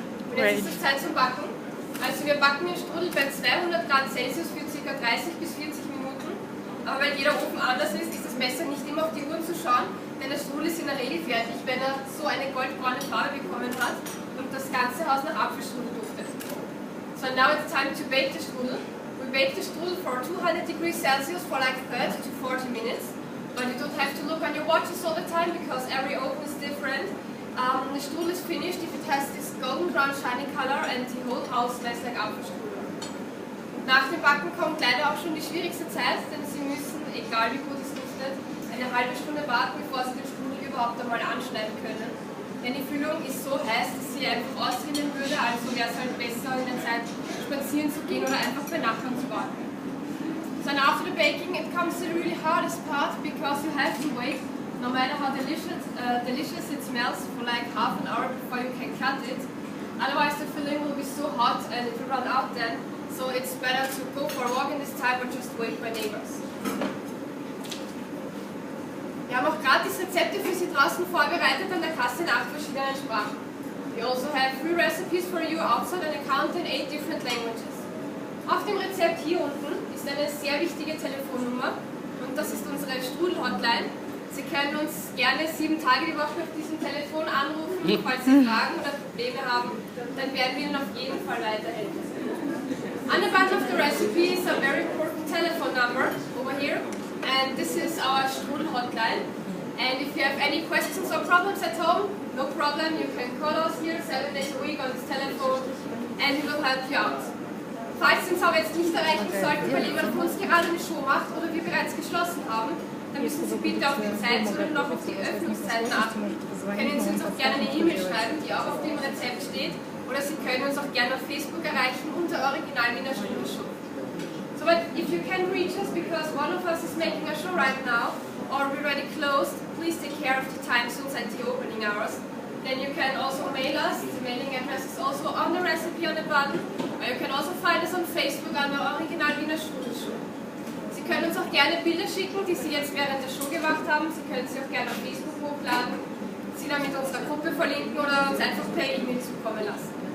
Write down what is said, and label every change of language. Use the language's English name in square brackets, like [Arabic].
[German] Und jetzt ist es Zeit zum Backen. Also wir backen den Strudel bei 200 Grad Celsius für ca. 30 bis 40 Minuten. Aber weil jeder Ofen anders ist, ist das Messer nicht immer auf die Uhr zu schauen. Denn der Strudel ist in der Regel fertig, wenn er so eine goldbraune Farbe bekommen hat und das ganze Haus nach Apfelstrudel duftet. [English] So now it's time to bake the strudel. We bake the strudel for 200 degrees Celsius for like 30 to 40 minutes. But you don't have to look on your watches all the time because every oven is different. The strudel is finished if it has this golden brown shiny color and the whole house smells like Apfelstrudel. [German] Nach dem Backen kommt leider auch schon die schwierigste Zeit, denn Sie müssen, egal wie gut es duftet, eine halbe Stunde warten, bevor Sie den Strudel überhaupt einmal anschneiden können. Denn die Füllung ist so heiß, dass sie einfach ausrinnen würde, also wäre es halt besser in der Zeit spazieren zu gehen oder einfach bei Nachbarn zu warten. [English] So and after the baking it comes to the really hardest part because you have to wait, no matter how delicious it smells, for like half an hour before you can cut it. Otherwise the filling will be so hot and it will run out then, so it's better to go for a walk in this time or just wait by neighbors. [German] Wir haben auch gratis Rezepte für Sie draußen vorbereitet an der Kasse in 8 verschiedenen Sprachen. [English] We also have free recipes for you outside an account in 8 different languages. [German] Auf dem Rezept hier unten ist eine sehr wichtige Telefonnummer und das ist unsere Strudel-Hotline. Sie können uns gerne 7 Tage die Woche auf diesem Telefon anrufen, falls Sie Fragen oder Probleme haben, dann werden wir Ihnen auf jeden Fall weiterhelfen. [English] On the bottom of the recipe is a very important telephone number over here. And this is our Strudel hotline. And if you have any questions or problems at home, no problem, you can call us here 7 days a week on this telephone and we will help you out. [German] Falls Sie uns aber jetzt nicht erreichen sollten, weil jemand von uns gerade eine Show macht oder wir bereits geschlossen haben, dann müssen Sie bitte auf die Zeit oder noch auf die Öffnungszeiten achten. Können Sie uns auch gerne eine E-Mail schreiben, die auch auf dem Rezept steht, oder Sie können uns auch gerne auf Facebook erreichen unter Original Wiener StrudelShow. [English] So, but if you can reach us because one of us is making a show right now, or we're already closed, please take care of the time zones and the opening hours. Then you can also mail us. The mailing address is also on the recipe on the button. Or you can also find us on Facebook under Original Wiener StrudelShow. [German] Sie können uns auch gerne Bilder schicken, die Sie jetzt während der Show gemacht haben. Sie können sie auch gerne auf Facebook hochladen, sie dann mit unserer Gruppe verlinken oder uns einfach per E-Mail zukommen lassen.